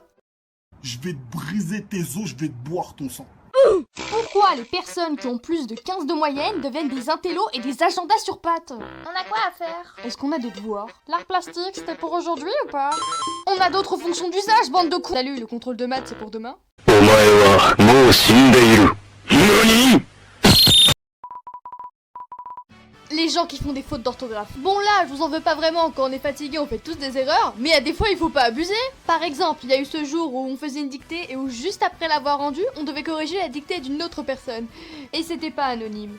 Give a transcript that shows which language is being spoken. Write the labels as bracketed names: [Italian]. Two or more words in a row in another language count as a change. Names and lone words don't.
[French] Je vais te briser tes os, je vais te boire ton sang. Pourquoi les personnes qui ont plus de 15 de moyenne deviennent des intellos et des agendas sur pattes? On a quoi à faire? Est-ce qu'on a des devoirs? L'art plastique, c'était pour aujourd'hui ou pas? On a d'autres fonctions d'usage, bande de coups. Salut, le contrôle de maths, c'est pour demain? [Japanese] お前はもう死んでいる。何？ [French] Les gens qui font des fautes d'orthographe. Bon là, je vous en veux pas vraiment, quand on est fatigué on fait tous des erreurs, mais à des fois il faut pas abuser. Par exemple, il y a eu ce jour où on faisait une dictée et où juste après l'avoir rendue, on devait corriger la dictée d'une autre personne. Et c'était pas anonyme.